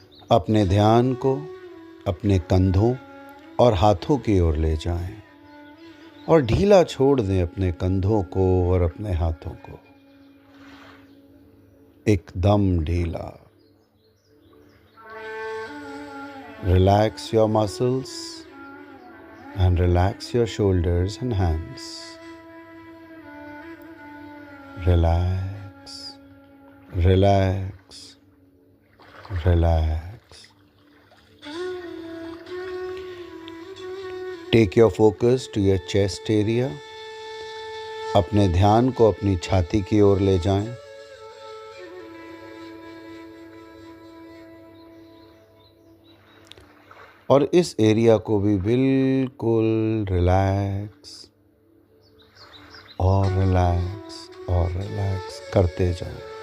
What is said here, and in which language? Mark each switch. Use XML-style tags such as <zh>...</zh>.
<hi>अपने ध्यान को अपने कंधों और हाथों की ओर ले जाएं और ढीला छोड़ दें अपने कंधों को और अपने हाथों को, एकदम ढीला।</hi> <en>Relax your muscles and relax your shoulders and hands. Relax, relax, relax. Take your focus to your chest area.</en> <hi>अपने ध्यान को अपनी छाती की ओर ले जाएं। और इस एरिया को भी बिल्कुल रिलैक्स और रिलैक्स और रिलैक्स करते जाएं।</hi>